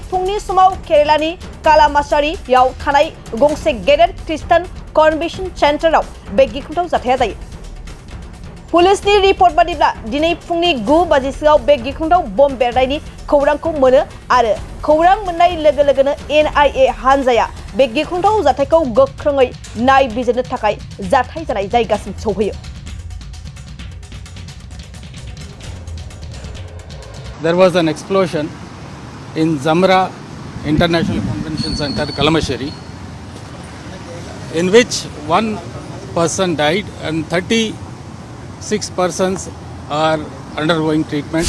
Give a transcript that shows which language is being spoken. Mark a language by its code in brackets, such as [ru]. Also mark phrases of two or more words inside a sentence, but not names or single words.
[brx] फुंनि समाव केरेलानि कालामासारियाव थानाय गंसे गेदेर ख्रिस्टान कन्वेन्शन सेन्टाराव बे गिख्रंथाव जाथाया जायो पुलिसनि रिपर्ट बादिब्ला दिनै फुंनि 9 बाजिसोआव बे गिख्रंथाव बम बेरनायनि खौरांखौ मोनो आरो खौरां मोननाय लोगो लोगोनो NIA हानजाया बे गिख्रंथाव जाथायखौ गोख्रोङै नायबिजिरनो थाखाय जाथाय जानाय जायगासिम सौहैयो [en] There was an explosion in Zamra International Convention Center, Kalamasheri, in which one person died and 36 persons are undergoing treatment.